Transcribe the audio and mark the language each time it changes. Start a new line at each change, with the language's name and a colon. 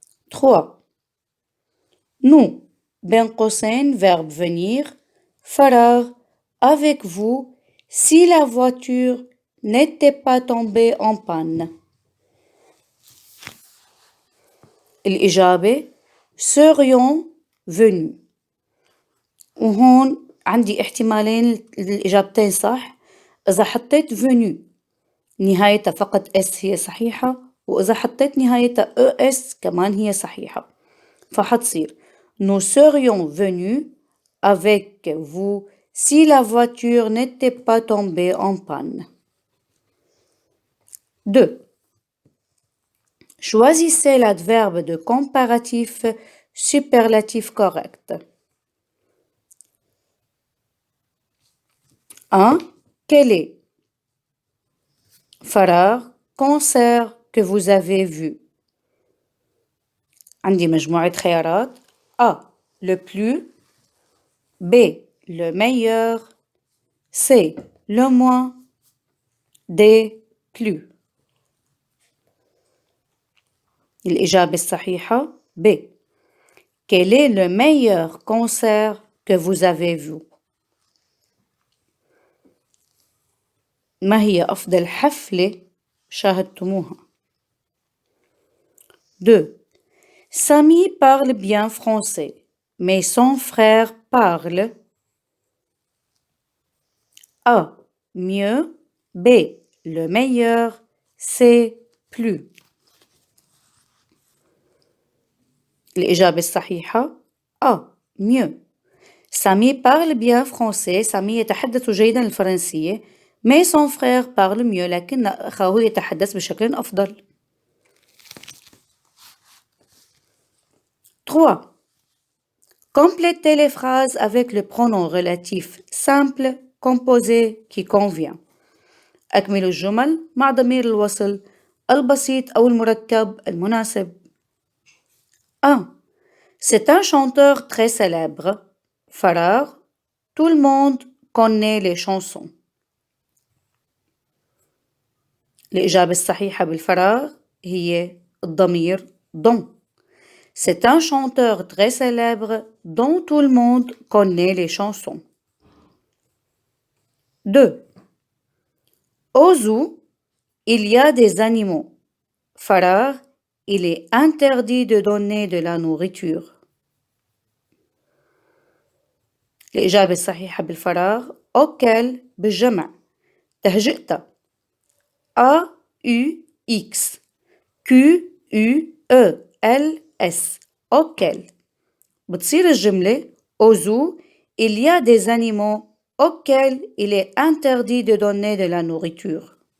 French: 3. Nous,
Arabic: بين قوسين
French: verbe venir, فراغ avec vous si la voiture n'était pas tombée en panne.
Arabic: الإجابة
French: serions venus.
Arabic: وهون عندي احتمالين الإجابتين صح. إذا حطيت venu نهايتها فقط S هي صحيحة، وإذا حطيت نهايتها ES كمان هي صحيحة، فحتصير
French: Nous serions venus avec vous si la voiture n'était pas tombée en panne. 2. Choisissez l'adverbe de comparatif superlatif correct. 1. Quel est فراغ concert que vous avez vu.
Arabic: عندي مجموعة خيارات. A. Le plus. B.
French: Le meilleur. C. Le moins. D. Plus.
Arabic: الإجابة الصحيحة B.
French: Quel est le meilleur concert que vous avez vu?
Arabic: ما هي أفضل حفلة شاهدتموها؟ 2.
French: Samy parle bien français, mais son frère parle A. Mieux. B. Le meilleur. C. Plus.
Arabic: الإجابة الصحيحة
French: A. Mieux. Samy parle bien français.
Arabic: سامي يتحدث جيدا الفرنسية.
French: Mais son frère parle mieux.
Arabic: لكن أخاه يتحدث بشكل أفضل. 3.
French: Complétez les phrases avec le pronom relatif simple composé qui convient.
Arabic: أكملوا الجمل مع ضمير الوصل البسيط أو المركب المناسب. 1.
French: C'est un chanteur très célèbre.
Arabic: فراغ.
French: Tout le monde connaît les chansons.
Arabic: الإجابة الصحيحة بالفراغ هي الضمير dont.
French: C'est un chanteur très célèbre dont tout le monde connaît les chansons. 2. Au zoo, il y a des animaux. فراغ. Il est interdit de donner de la nourriture.
Arabic: الإجابة الصحيحة بالفراغ auquel بالجمع. تهجئتها A U X Q U E L S auquel. بتصير الجملة
French: au zoo il y a des animaux auxquels il est interdit de donner de la nourriture.